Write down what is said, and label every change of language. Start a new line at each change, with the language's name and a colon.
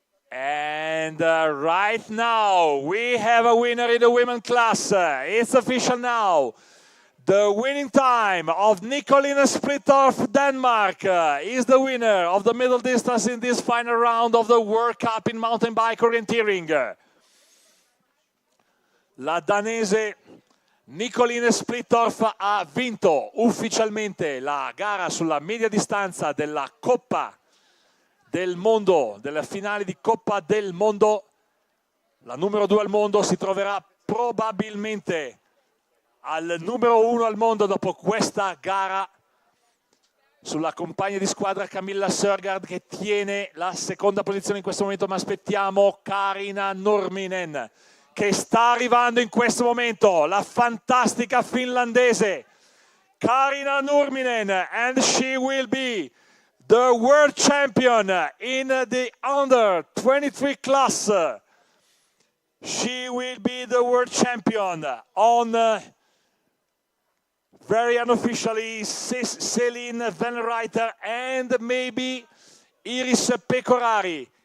English: And right now, we have a winner in the women's class. It's official now. The winning time of Nicolina Splittorff, Denmark, is the winner of the middle distance in this final round of the World Cup in mountain bike orienteering.
Italian: La danese Nicolina Splittorff ha vinto ufficialmente la gara sulla media distanza della Coppa del Mondo, della finale di Coppa del Mondo. La numero 2 al mondo si troverà probabilmente al numero 1 al mondo dopo questa gara sulla compagna di squadra Camilla Sørgaard, che tiene la seconda posizione in questo momento, ma aspettiamo Karina Nurminen che sta arrivando in questo momento, la fantastica finlandese Karina Nurminen,
English: and she will be the world champion in the under 23 class. She will be the world champion on very unofficially Céline Van Reiter and maybe Iris Pecorari.